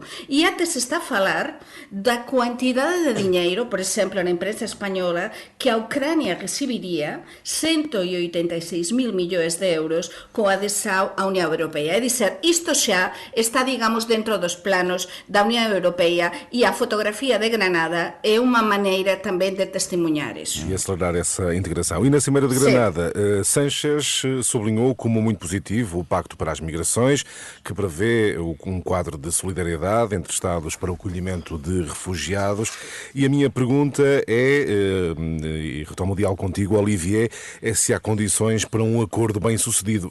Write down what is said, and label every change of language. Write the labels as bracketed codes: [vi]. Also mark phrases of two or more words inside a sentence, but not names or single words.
[gl] E até se está a falar da quantidade de dinheiro, por exemplo, na imprensa española, que a Ucrania recibiría 186.000 millóns de euros coa adesão á Unión Europea. É dizer, isto xa está, digamos, dentro dos planos da Unión Europea e a fotografía de Granada é unha maneira também de testemunhar isso. [pt] E acelerar essa integração. E na Cimeira de Granada, Sánchez sublinhou como muito positivo o Pacto para as Migrações, que prevê um quadro de solidariedade entre Estados para o acolhimento de refugiados. E a minha pergunta é, e retomo o diálogo contigo, Olivier, é se há condições para um acordo bem-sucedido.